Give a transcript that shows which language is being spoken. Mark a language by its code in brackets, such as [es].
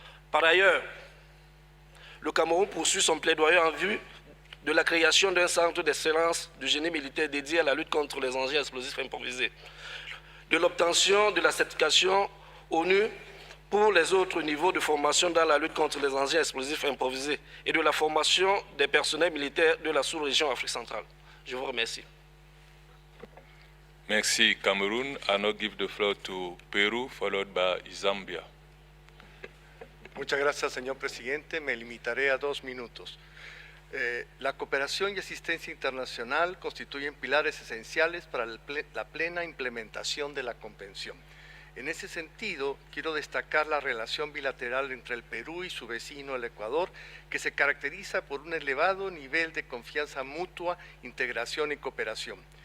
[fr] Par ailleurs, le Cameroun poursuit son plaidoyer en vue de la création d'un centre d'excellence du génie militaire dédié à la lutte contre les engins explosifs improvisés, de l'obtention de la certification ONU pour les autres niveaux de formation dans la lutte contre les engins explosifs improvisés et de la formation des personnels militaires de la sous-région Afrique centrale. Je vous remercie. Merci, Cameroon. [en] I now give the floor to Peru, followed by Zambia. [es] Muchas gracias, señor presidente. Me limitaré a 2 minutos. La cooperación y asistencia internacional constituyen pilares esenciales para la plena implementación de la Convención. En ese sentido, quiero destacar la relación bilateral entre el Perú y su vecino, el Ecuador, que se caracteriza por un elevado nivel de confianza mutua, integración y cooperación.